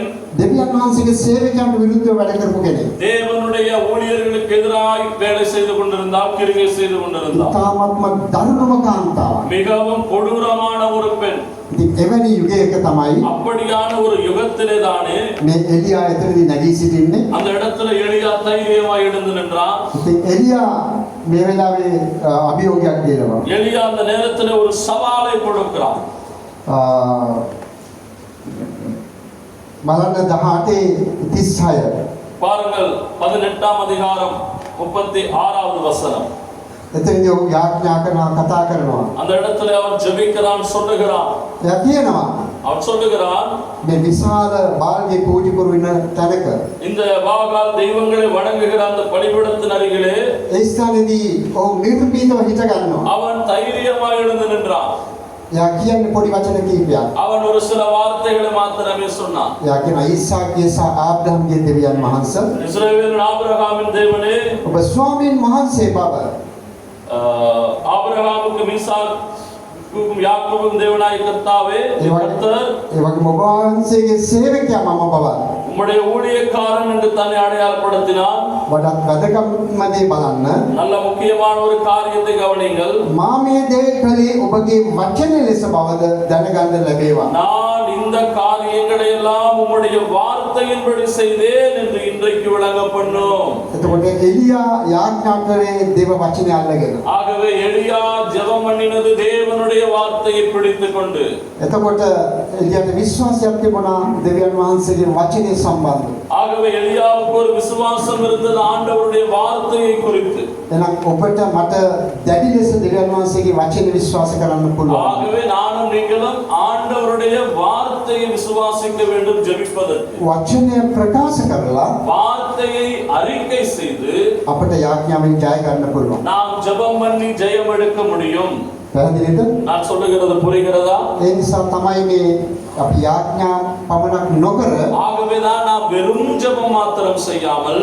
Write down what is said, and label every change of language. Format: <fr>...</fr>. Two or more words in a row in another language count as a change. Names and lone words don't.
<si>දෙවියන් වහන්සේගේ සේවකයන්ට විරුද්ධව වැඩ කරපු කෙනෙක්.</si> <ta>தேவனுடைய ஊழியர்களுக்கு எதிராக வேலை செய்து கொண்டிருந்தார், கிரியை செய்து கொண்டிருந்தார்.</ta> <si>තාමත්ම දරුණුම කාන්තාවක්.</si> <ta>மிகவும் கொடூரமான ஒரு பெண்.</ta> <si>ඉතින් එවැනි යුගයක තමයි</si> <ta>அப்படியான ஒரு யுகத்திலே தானே</ta> <si>මේ එලියා එතනදී නැගී සිටින්නේ.</si> <ta>அந்த இடத்துல எலியா தைரியமாய் எழுந்து நின்றான்.</ta> <si>ඉතින් එලියා මේ වෙලාවේ අභියෝගයක් දෙනවා.</si> <ta>எலியா அந்த நேரத்துல ஒரு சவாலை கொடுக்கிறான்.</ta> <si>බලන්න 18:36</si> <ta>பாருங்கள் 18ஆம் அதிகாரம் 36வது வசனம்.</ta> <si>එතනදී ඔහු යාඥා කරනවා කතා කරනවා.</si> <ta>அந்த இடத்துல அவன் ஜெபிக்கிறான், சொல்லுகிறான்.</ta> <si>එයා කියනවා</si> <ta>அவன் சொல்லுகிறான்,</ta> <si>මේ විශාල බාල්ගේ පූජි කරු වෙන තැනක</si> <ta>இந்த பாகால் தெய்வங்களை வணங்குகிற அந்த பலிபீடத்தின் அருகிலே</ta> <si>ඒ ස්ථානයේදී ඔහු නිර්භීතව හිට ගන්නවා.</si> <ta>அவன் தைரியமாய் எழுந்து நின்றான்.</ta> <si>එයා කියන්නේ පොඩි වචන කීපයක්.</si> <ta>அவன் ஒரு சில வார்த்தைகளை மாத்திரமே சொன்னான்.</ta> <si>එයා කියනවා ඊසාක්ගේ සහ ආබ්‍රහම්ගේ දෙවියන් වහන්සේ</si> <ta>இஸ்ரவேலின் ஆபிரகாமின் தேவனே,</ta> <si>ඔබ ස්වාමීන් වහන්සේ බව</si> <ta>ஆபிரகாமுக்கு மீசாக்குக்கும் யாக்கோபுக்கும் தேவனாய் கர்த்தாவே, கர்த்தர்</ta> <si>ඒ වගේම ඔබ වහන්සේගේ සේවකයා මම බව</si> <ta>உம்முடைய ஊழியக்காரன் என்று தன்னை அடையாளப்படுத்தினான்.</ta> <si>වඩාත් වැදගත්ම දේ බලන්න.</si> <ta>நல்ல முக்கியமான ஒரு காரியத்தை கவனிங்கள்.</ta> <si>මා මේ දේ කළේ ඔබගේ වචනේ ලෙස බවද දැනගන්න ලැබේවා.</si> <ta>நான் இந்த காரியங்களை எல்லாம் உம்முடைய வார்த்தையின்படி செய்தேன் என்று இன்றைக்கு விளங்க பண்ணும்.</ta> <si>එතකොට එලියා යාඥා කරේ දේව වචනේ අල්ලගෙන.</si> <ta>ஆகவே எலியா ஜெபம் பண்ணினது தேவனுடைய வார்த்தையை பிடித்துக் கொண்டு.</ta> <si>එතකොට එලියාට විශ්වාසයක් තිබුණා දෙවියන් වහන්සේගේ වචනේ සම්බන්ධව.</si> <ta>ஆகவே எலியாவுக்கு ஒரு விசுவாசம் இருந்தது ஆண்டவருடைய வார்த்தையை குறித்து.</ta> <si>එහෙනම් ඔබට මට දැඩි ලෙස දෙවියන් වහන්සේගේ වචනේ විශ්වාස කරන්න පුළුවන්.</si> <ta>ஆகவே நானும் நீங்களும் ஆண்டவருடைய வார்த்தையை விசுவாசிக்க வேண்டும் ஜெபிப்பதற்கு.</ta> <si>වචනය ප්‍රකාශ කරලා</si> <ta>வார்த்தையை அறிக்கை செய்து</ta> <si>අපට යාඥාවෙන් ජය ගන්න පුළුවන්.</si> <ta>நாம் ஜெபம் பண்ணி ஜெயம் எடுக்க முடியும்.</ta> <si>පැහැදිලිද?</si> <ta>நான் சொல்லுகிறது புரிகிறதா?</ta> <si>ඒ නිසා තමයි මේ අපි යාඥා පමණක් නොකර</si> <ta>ஆகவேதான் நாம் வெறும் ஜெபம் மாத்திரம் செய்யாமல்</ta>